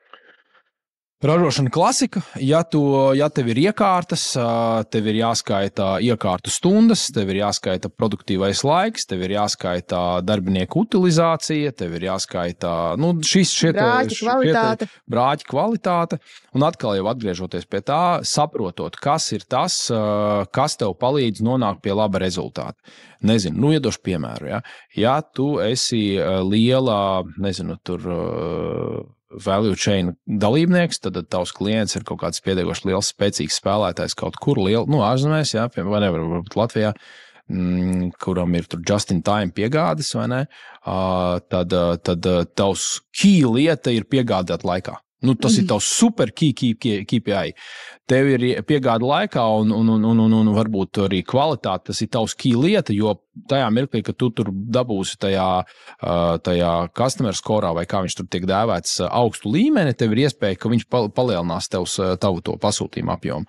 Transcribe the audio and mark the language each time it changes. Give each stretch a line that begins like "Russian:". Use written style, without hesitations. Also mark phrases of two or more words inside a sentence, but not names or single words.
Latvian: Ražošana klasika, ja tev ir iekārtas, tev ir jāskaita iekārtu stundas, tev ir jāskaita produktīvais laiks, tev ir jāskaita darbinieku utilizācija, tev ir jāskaita brāķa kvalitāte. Un atkal jau atgriežoties pie tā, saprotot, kas ir tas, kas tev palīdz nonākt pie laba rezultāta. Iedošu piemēru. Ja tu esi liela,
English: value chain
Latvian: dalībnieks, tad tavs klients ir kaut kāds pietiekoši liels, spēcīgs spēlētājs kaut kur ārzemēs, vai varbūt Latvijā, kuram ir tur
English: just in time
Latvian: piegādes, vai ne? Tad tavs key lieta ir piegādāt laikā. Tas ir tavs super KPI. Tev ir piegāda laikā un varbūt arī kvalitāte, tas ir tavs key lieta, jo tajā mirklī, ka tu tur dabūsi tajā
English: customer skorā,
Latvian: vai kā viņš tur tiek dēvēts, augstu līmeni, tev ir iespēja, ka viņš palielinās tavu to pasūtījumu apjomu.